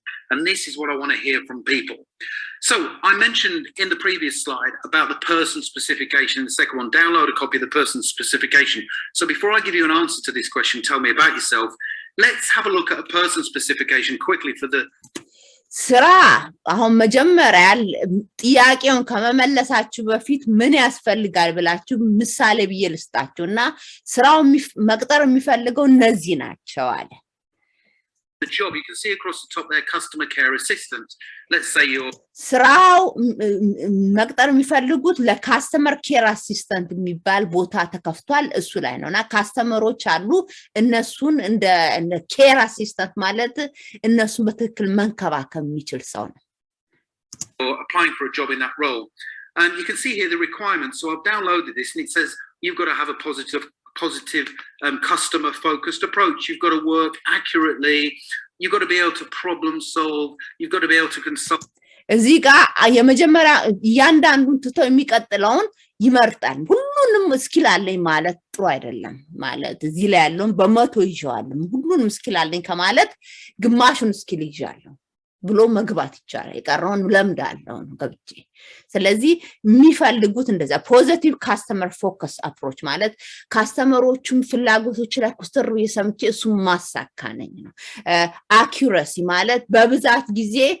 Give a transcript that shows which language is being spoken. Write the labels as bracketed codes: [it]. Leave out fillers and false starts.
[en] And this is what I want to hear from people. So I mentioned in the previous slide about the person specification. The second one, download a copy of the person specification. So before I give you an answer to this question, tell me about yourself. Let's have a look at a person specification quickly for the [am] ስራ አሁን መጀመሪያ ጥያቄውን ከመመለሳችሁ በፊት ምን ያስፈልጋል ብላችሁ ምሳሌ በየልስጣችሁና ስራው መቅጠር የሚፈልገው እነዚህ ናቸው አለ [en] the job you can see across the top there customer care assistant let's say you're [am] ስራው መቅጠር የሚፈልጉት ለካስተመር ኬር አሲስታንት የሚባል ቦታ ተከፍቷል እሱ ላይ ነውና ካስተመሮች አሉ እነሱን እንደ ኬር አሲስታንት ማለት እነሱን በትክክል መንከባከብ የሚችል ሰው ነው [en] applying for a job in that role and you can see here the requirements so I've downloaded this and it says you've got to have a positive customer focused approach you've got to work accurately you've got to be able to problem solve you've got to be able to consult [am] እዚህ ጋር የመጀመሪያ ያንዳንዱን ትቶ የሚቀጥለውን ይመርጣል ሁሉንም ስኪል አለኝ ማለት ጥሩ አይደለም ማለት እዚህ ላይ ያለውን በመቶ ይዣለሁ ሁሉንም ስኪል አለኝ ከማለት ግማሹን ስኪል ይዣለሁ ብሎ መግባት ይቻላል የቀረውን ለምዳለው ነው ገብቼ ስለዚህ የሚፈልጉት እንደዛ [en] ፖዚቲቭ ካስተመር ፎከስ አፕሮች [am] ማለት ካስተመሮቹን ፍላጎቶች ላይ ኩስተር የሰምቼ እሱ ማሳካነኝ ነው አኩሬሲ ማለት በብዛት ጊዜ